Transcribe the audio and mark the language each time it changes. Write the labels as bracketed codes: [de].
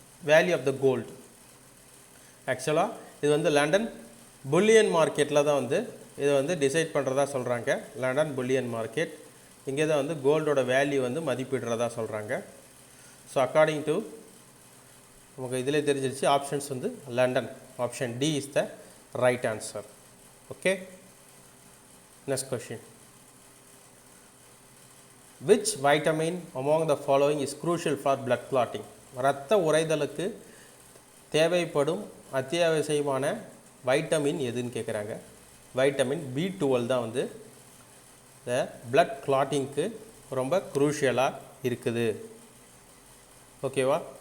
[ta] Value of the gold ஆக்சுவலாக இது வந்து லண்டன் புல்லியன் மார்க்கெட்டில் தான் வந்து இதை வந்து டிசைட் பண்ணுறதா சொல்கிறாங்க. லண்டன் புல்லியன் மார்க்கெட், இங்கே தான் வந்து கோல்டோட வேல்யூ வந்து மதிப்பிடுறதா சொல்கிறாங்க. ஸோ அக்கார்டிங் டு நமக்கு இதிலே தெரிஞ்சிருச்சு, ஆப்ஷன்ஸ் வந்து London. [en] Option D is the right answer. Okay, next question, which vitamin among the following is crucial for blood clotting? [ta] இரத்த உறைதலுக்கு தேவைப்படும் அத்தியாவசியமான வைட்டமின் எதுன்னு கேட்குறாங்க. வைட்டமின் B12 தான் வந்து இந்த blood clottingக்கு ரொம்ப குரூஷியலாக இருக்குது. ஓகேவா?